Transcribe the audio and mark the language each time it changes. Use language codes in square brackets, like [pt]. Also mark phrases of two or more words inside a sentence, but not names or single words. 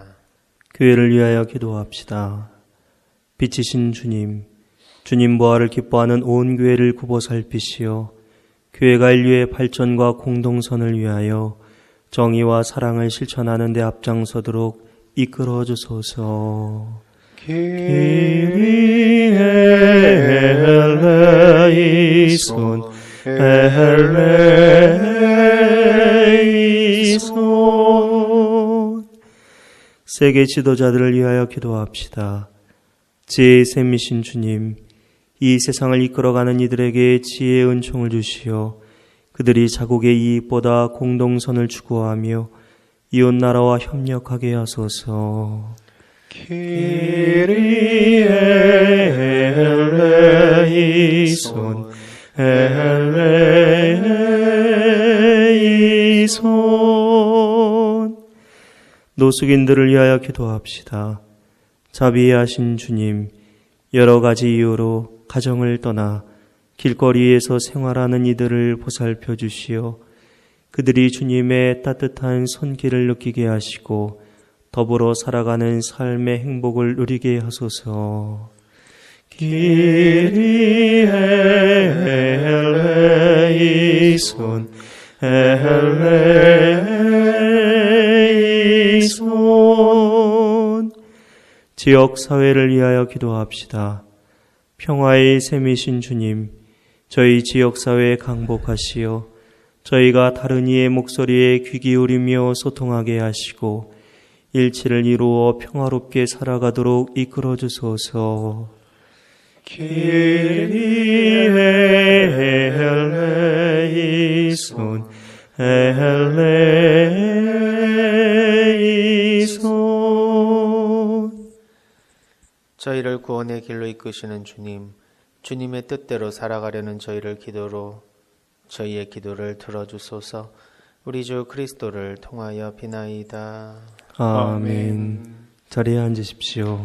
[ko] 교회를 위하여 기도합시다. 빛이신 주님, 주님 부활을 기뻐하는 온 교회를 굽어 살피시어 교회가 인류의 발전과 공동선을 위하여 정의와 사랑을 실천하는 데 앞장서도록 이끌어 주소서. [el] Κύριε ελέησον, ελέησον. [ko] 세계 지도자들을 위하여 기도합시다. 지혜의 샘이신 주님, 이 세상을 이끌어가는 이들에게 지혜의 은총을 주시어 그들이 자국의 이익보다 공동선을 추구하며 이웃나라와 협력하게 하소서. [el] Κύριε ελέησον, ελέησον. [ko] 노숙인들을 위하여 기도합시다. 자비하신 주님, 여러 가지 이유로 가정을 떠나 길거리에서 생활하는 이들을 보살펴 주시어 그들이 주님의 따뜻한 손길을 느끼게 하시고 더불어 살아가는 삶의 행복을 누리게 하소서. [el] Κύριε ελέησον, ελέησον. [ko] 지역 사회를 위하여 기도합시다. 평화의 샘이신 주님, 저희 지역사회에 강복하시어 저희가 다른 이의 목소리에 귀 기울이며 소통하게 하시고 일치를 이루어 평화롭게 살아가도록 이끌어 주소서. [el] Κύριε ελέησον, ελέησον. [ko] 저희를 구원의 길로 이끄시는 주님, 주님의 뜻대로 살아가려는 저희를 기도로 저희의 기도를 들어주소서. 우리 주 그리스도를 통하여 비나이다. 아멘. 자리에 앉으십시오.